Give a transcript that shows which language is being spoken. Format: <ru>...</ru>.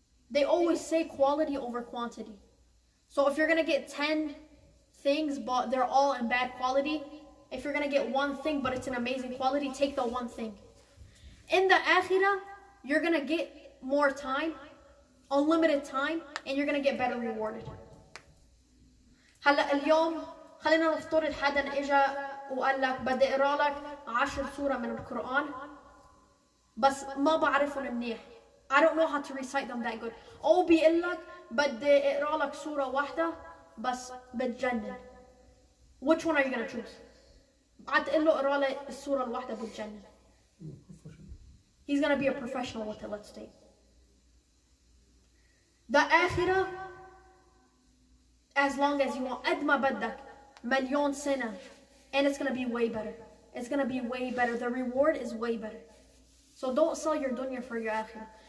<en>They always say quality over quantity. So if you're going to get 10 things, but they're all in bad quality, if you're going to get one thing, but it's an amazing quality, take the one thing. In the akhirah, you're going to get more time, unlimited time, and you're going to get better rewarded.</en> <ar>هلا اليوم خلينا نفترض حدا اجا وقال لك بدي اقرا لك 10 سورة من القرآن بس ما بعرفهم منيح.</ar> <en>I don't know how to recite them that good.</en> <ar>أو بيقول لك بدي اقرا لك سورة واحدة بس بتجنن.</ar> <en>Which one are you going to choose?</en> <ar>هتقول له اقرا لي السورة الواحدة بتجنن.</ar> <en>He's going to be a professional with it, let's say. The akhirah, as long as you want,</en> <ar>قد ما بدك مليون سنة,</ar> <en>and it's going to be way better. It's going to be way better. The reward is way better. So don't sell your dunya for your akhirah.</en>